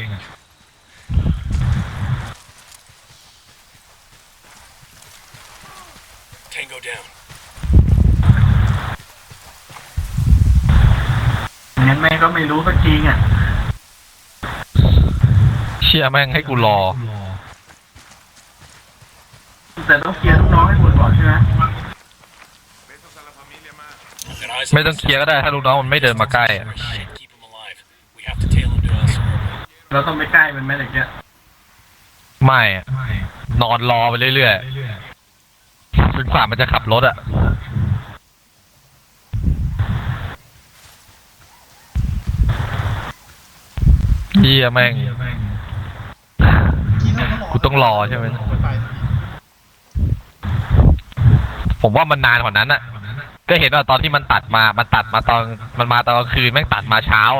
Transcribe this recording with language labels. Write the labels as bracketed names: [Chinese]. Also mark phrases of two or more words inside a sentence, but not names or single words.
[English] Tango down. [Thai] งั้นแม่ก็ไม่รู้สักทีอ่ะ เชี่ยแม่งให้กูรอ แต่ต้องเคลียร์ลูกน้องให้หมดก่อนใช่ไหม [Spanish] Besos a la familia, ma. [English] Organize [Thai] ไม่ต้องเคลียร์ก็ได้ถ้าลูกน้องมันไม่เดินมาใกล้อะ [English] our shit. Keep him alive. We have to tail him to El Cerro. [Thai] เราต้องไปใกล้มันไหมเด็กเนี่ย ไม่อะนอนรอไปเรื่อยๆจนกว่ามันจะขับรถอ่ะเหี้ยแม่ง กูต้องรอใช่ไหม ผมว่ามันนานกว่านั้นอ่ะ ก็เห็นว่าตอนที่มันตัดมาตอนมันมาตอนกลางคืนแม่งตัดมาเช้าอ่ะ